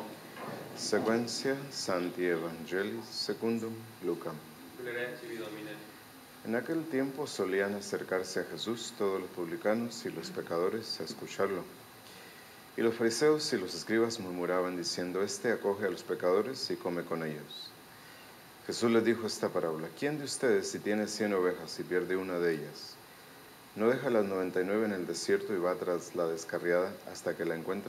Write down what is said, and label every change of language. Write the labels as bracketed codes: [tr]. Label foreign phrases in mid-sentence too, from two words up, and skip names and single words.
[la] Sequentia Sancti Evangelii secundum Lucam. Gloriae tibi, Domine. [es] En aquel tiempo solían acercarse a Jesús todos los publicanos y los pecadores a escucharlo. Y los fariseos y los escribas murmuraban diciendo: Este acoge a los pecadores y come con ellos. Jesús les dijo esta parábola: ¿Quién de ustedes, si tiene 100 ovejas y pierde una de ellas, no deja las 99 en el desierto y va tras la descarriada hasta que la encuentra?